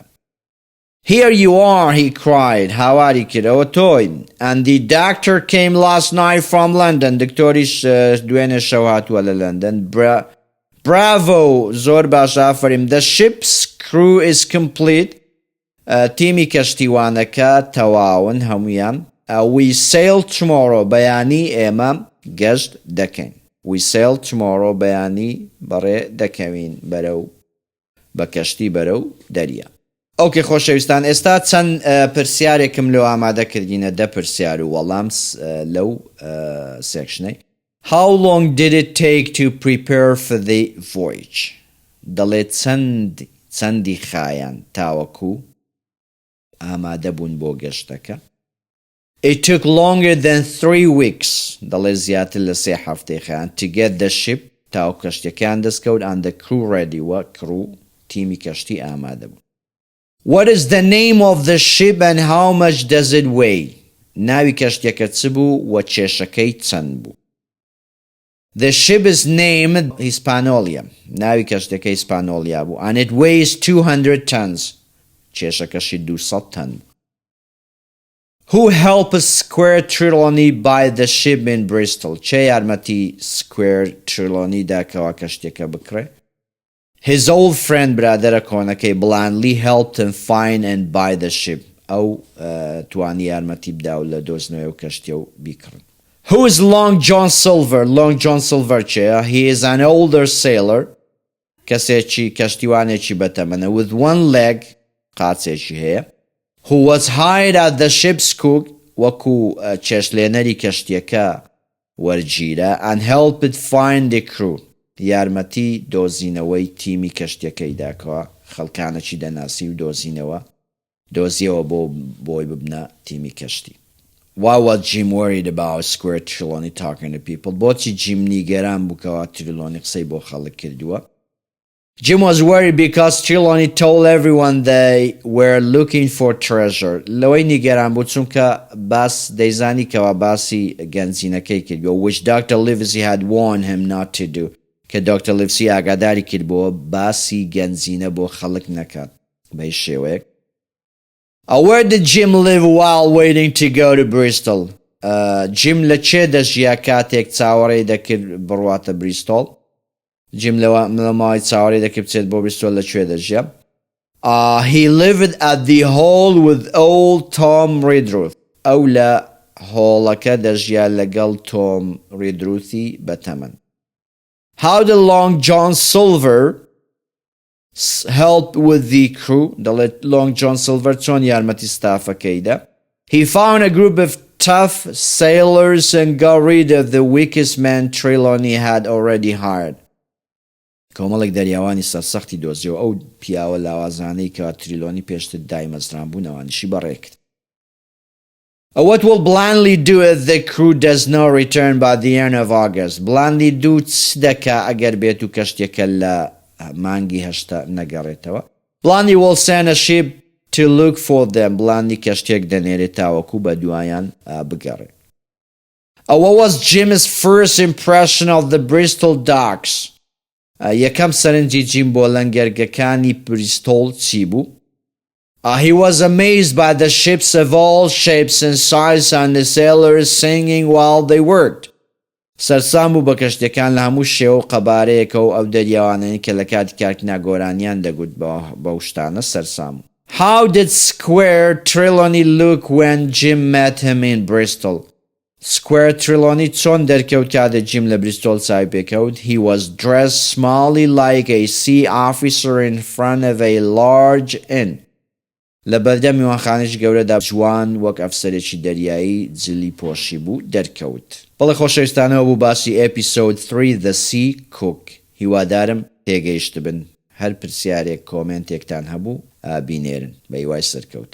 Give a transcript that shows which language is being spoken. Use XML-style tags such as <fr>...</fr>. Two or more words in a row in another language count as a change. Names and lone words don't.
<en>Here you are, he cried.</en> <ckb>هاواری کردەوە تۆی.</ckb> <en>And the doctor came last night from London.</en> <ckb>دکتۆریش دوێنێ شەو هاتووە لە لەندەن. Bravo! زۆر باش ئافرین.</ckb> <en>The ship's crew is complete.</en> <ckb>تیمی کەشتیوانەکە تەواون هەمویان.</ckb> <en>We sail tomorrow.</en> <ckb>بەیانی ئێمە گەشت دەکەین.</ckb> <en>We sail tomorrow</en> <ckb>بەیانی بەڕێ دەکەوین بە کەشتی بەرەو دەریا. ئۆکێ خۆشەویستان، ئێستا چەند پرسیارێکم لەو ئامادەکردینە، 10 پرسیار و وەڵام لەو سێکشنەی.</ckb> <en>How long did it take to prepare for the voyage?</en> <ckb>دەڵێت چەندی خایان تاوەکو ئامادە بوون بۆ گەشتەکە.</ckb> <en>It took longer than 3 weeks.</en> <ckb>دەڵێت زیاتر لە 3 هەفتەی خایان</ckb> <en>to get the ship</en> <ckb>تاو کەشتەکان دەستکەوت</ckb> <en>and the crew ready</en> <ckb>وە crew تیمی کەشتی ئامادە بوون.</ckb> <en>What is the name of the ship and how much does it weigh?</en> <ckb>ناوی کەشتەکە چ بوو و کێشەکەی چەند بوو؟</ckb> <en>The ship is named Hispaniola.</en> <ckb>ناوی کەشتەکە هیسپانۆلیا بوو.</ckb> <en>And it weighs 200 tons.</en> <ckb>کێشەکەشی 200 تن.</ckb> <en>Who helped Square Trelawney buy the ship in Bristol?</en> <ckb>چه یارمەتی Square Trelawney داکەوە کەشتێکە بکڕێ؟</ckb> <en>His old friend</en> <ckb>برادرە کۆنەکەی</ckb> <en>blandly helped him find and buy the ship.</en> <ckb>ئەو توانی یارمەتی بدا و لە دۆزنەوەی و کەشتیە و بیکڕن.</ckb> <en>Who is Long John Silver? Long John Silver چێە؟ He is an older sailor.</en> <ckb>کەسێکی کەشتیوانێکی بەتەمەنە</ckb> <en>with one leg</en> <ckb>قاچێکی هەیە.</ckb> <en>Who was hired at the ship's cook</en> <ckb>وەکو چێشلێنەری کەشتیەکە وەرگیرە</ckb> <en>and helped find the crew.</en> <ckb>یارمەتی دۆزینەوەی تیمی کەشتیەکەی داکەوە، خەڵکانەکی دەناسی و دۆزیەوە بۆی ببنە تیمی کەشتی.</ckb> <en>Why was Jim worried about Square Trelawney talking to people?</en> <ckb>بۆچی جیم نیگەران بووکەوە تریلۆنی قسەی بۆ خەڵک کردووە؟</ckb> <en>Jim was worried because Trelawney told everyone they were looking for treasure.</en> <ckb>لەوەی نیگەران بوو چونکە باس دەیزانی کەوا باسی گەنجینەکەی کردووە which Dr.</ckb> <en>Livesey had warned him not to do.</en> <ckb>کە دکتۆر لیڤسی ئاگاداری کردبووە باسی گەنجینە بۆ خەڵک نەکات بە هیچ شێوەیەک.</ckb> <en>Where did Jim live while waiting to go to Bristol?</en> <ckb>Jim لە چێ دەژیا کاتێک چاوەڕێی دەکرد بڕواتە بریستۆڵ؟ Jim لە ماوەی چاوەڕێی دەکرد بچێت بۆ بریستۆڵ لەکوێ دەژیا؟</ckb> <en>He lived at the hall with old Tom Redruth.</en> <ckb>ئەو لە هۆڵەکە دەژیا لەگەڵ تۆم ڕیدروثی بەتەمەن.</ckb> <en>How did Long John Silver help with the crew?</en> <ckb>دەڵێت Long John Silver چۆن یارمەتی ستافەکەیدا؟</ckb> <en>He found a group of tough sailors and got rid of the weakest man Trelawney had already hired.</en> <ckb>کۆمەڵێک دەریاوانی سەرسەختی دۆزیەوە ئەو پیاوە لاوازانەی کە تریلۆنی پێشتر دایمەزران بوونەوەنیشی بەڕێکرد.</ckb> <en>What will Blandly do if the crew does not return by the end of August?</en> <ckb>Blandly do چ دەکا ئەگەر بێت و کەشتێکە لە مانگی هەشتا نەگەڕێتەوە؟</ckb> <en>Blandly will send a ship to look for them.</en> <ckb>Blandly کەشتێک دەنێرێت تاوەکو بە دوایان بگەڕێت.</ckb> <en>What was Jim's first impression of the Bristol docks?</en> <ckb>یەکەم سەرنجی جیم بۆ لەنگەرگەکانی بریستۆڵ چی بوو؟</ckb> <en>He was amazed by the ships of all shapes and sizes and the sailors singing while they worked.</en> <ckb>سەرسام بوو بە کەشتەکان لە هەموو شێوە و قەبارەیەکە و ئەو دەریاوانەی کە لە کاتی کارکردنا گۆرانیان دەگوت بە شتانە سەرسام.</ckb> <en>How did Square Trelawney look when Jim met him in Bristol?</en> <ckb>Square Trelawney چۆن دەرکەوت کاتێک جیم لە بریستۆڵ چاوی پێکەوت؟</ckb> <en>He was dressed smartly like a sea officer in front of a large inn.</en> <ckb>لە بەردەم میوانخانەی گەورەدا جوان وەک ئەفسەرێکی دەریایی جلی پۆشی بوو دەرکەوت. بەڵێ خۆشەویستانەوە بوو باسی ئەپیسۆد 3 The Sea Cook. هیوادارم تێگەیشت بن. هەر پرسیارێک کۆمنتێکتان هەبوو بینێرن بە هیوای سەرکەوتن.</ckb>